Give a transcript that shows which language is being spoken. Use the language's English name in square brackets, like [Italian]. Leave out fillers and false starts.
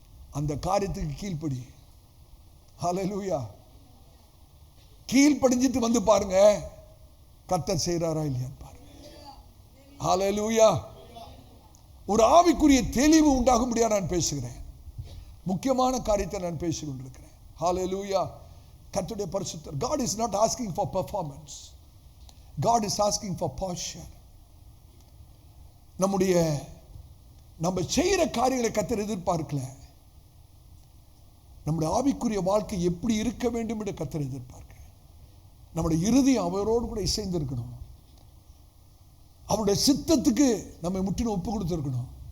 [Tamil] அந்த காரியத்துக்கு கீழ்ப்படி. ஹல்லேலூயா. கீழ்ப்படிஞ்சிட்டு வந்து பாருங்க கர்த்தர் செய்றாரா இல்லையா பாருங்க. ஹல்லேலூயா. ஒரு ஆவிக்குரிய தெளிவு உண்டாகும்படியா நான் பேசுகிறேன். முக்கியமான காரியத்தை நான் பேசிக் கொண்டிருக்கிறேன். ஹல்லேலூயா. கர்த்தருடைய பரிசுத்தர். [English] God is not asking for performance. God is asking for posture. [Tamil] நம்ம செய்யற காரியங்களை கர்த்தர் எதிர்பார்க்கல. நம்முடைய ஆவிக்குரிய வாழ்க்கை எப்படி இருக்க வேண்டும் என்று கர்த்தர் எதிர்பார்க்க. நம்முடைய இருதயம் அவரோடு கூட இசைந்திருக்கணும். அவருடைய சித்தத்துக்கு நம்ம முற்றிலும் ஒப்பு கொடுத்திருக்கணும்.